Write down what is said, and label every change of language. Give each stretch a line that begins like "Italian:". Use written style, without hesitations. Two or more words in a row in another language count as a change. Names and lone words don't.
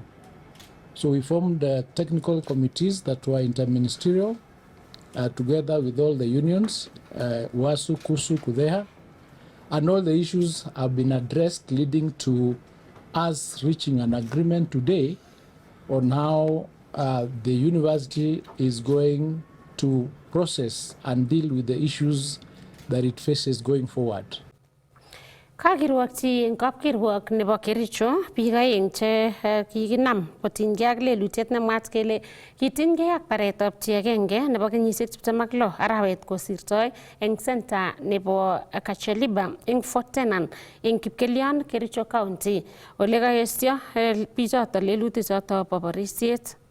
English: So we formed technical committees that were interministerial, together with all the unions, WASU, KUSU, KUDEHA, and all the issues have been addressed, leading to us reaching an agreement today on how the university is going to process and deal with the issues that it faces going forward.
Kalenjin: Kakirwokyi eng kapkirwok nebo Kericho biik aeng che kikinam kotinygei ak lelutiet nemwaat kele kitinygei ak baretab chi agenge nebo kenyisiek 26 arawet kosirtoi eng center nebo Kacheliba eng Fort Tenan eng Kipkelion, Kericho County, ole kaesio bichoto lelutichoto bo borisiet.